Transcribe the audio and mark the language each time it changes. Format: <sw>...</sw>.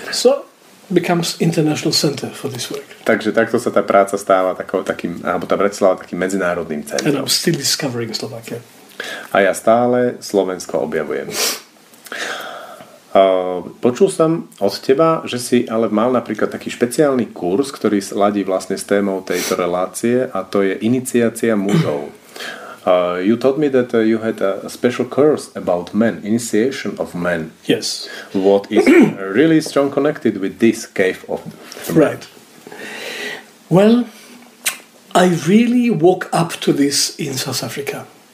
<en>So becomes international center for this work.</en> <sk>Takže takto sa tá práca stáva alebo tá Bratislava takým medzinárodným centrom.</sk> <en>And I'm still discovering Slovakia.</en> <sk>A ja stále Slovensko objavujem. Počul som od teba, že si ale mal napríklad taký špeciálny kurz, ktorý ladí vlastne s témou tejto relácie, a to je iniciácia mužov.</sk> <en>You told me that you had a special course about men, initiation of men. Yes. What is really strong connected with this cave of the right. Well, I really woke up to this in South Africa.</en>